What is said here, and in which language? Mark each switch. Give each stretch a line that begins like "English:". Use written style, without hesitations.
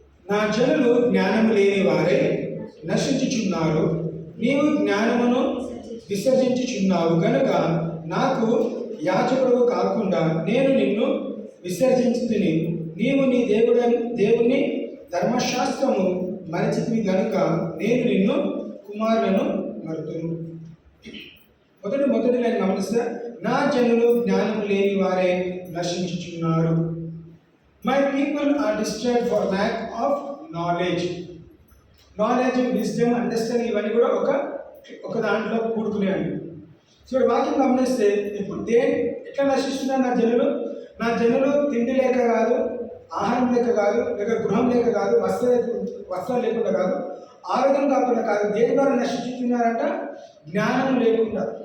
Telugu: నా జనులు జ్ఞానము లేని వారే నశించుచున్నారు, నీవు జ్ఞానమును విసర్జించుచున్నావు కనుక నాకు యాజకుడు కాకుండా నేను నిన్ను విసర్జించుతుని. నీవు నీ దేవుని ధర్మశాస్త్రము మరచితివి కనుక నేను నిన్ను కుమారులను మరుతును. మొదటి లైన్ గమనిస్తే నా జనులు జ్ఞానము లేని వారే నశించుచున్నారు.
English: My people are destroyed for lack of knowledge.
Telugu: Knowledge, wisdom, understanding ఇవన్నీ కూడా ఒక దాంట్లో కూడుకునేయండి. సో వాక్యం గమనిస్తే ఇప్పుడు ఎట్లా నశిస్తున్నారు నా జనులు తిండి లేక కాదు, ఆహారం లేక కాదు, లేక గృహం లేక కాదు, వస్త్రాలు లేకుండా కాదు, ఆరోగ్యం కాకుండా కాదు, దేని ద్వారా నశిస్తున్నారంట? జ్ఞానం లేకుండా.